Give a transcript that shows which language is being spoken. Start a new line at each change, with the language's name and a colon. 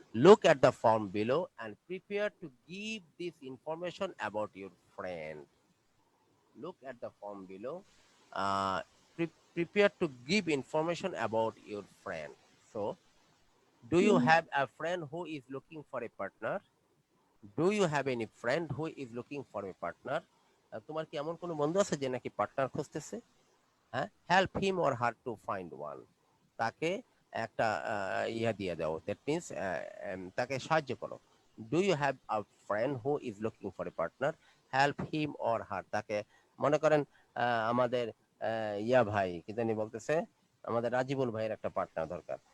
English: Look at the form below and prepare to give this information about your friend. Look at the form below. Prepare to give information about your friend. So, do you have a friend who is looking for a partner? Do you have any friend who is looking for a partner?
Bangla: তোমার কি এমন কোনো বন্ধু আছে যে নাকি partner খুঁজতেছে? হ্যাঁ,
English: help him or her to find one.
Bangla: তাকে একটা ইয়া দিয়ে দাও, দ্যাট মিন্স তাকে সাহায্য করো।
English: Do you have a friend who is looking for a partner, help him or her.
Bangla: তাকে মনে করেন আমাদের ইয়া ভাই কি জানি বলতেছে, আমাদের রাজিবুল ভাইয়ের একটা পার্টনার দরকার।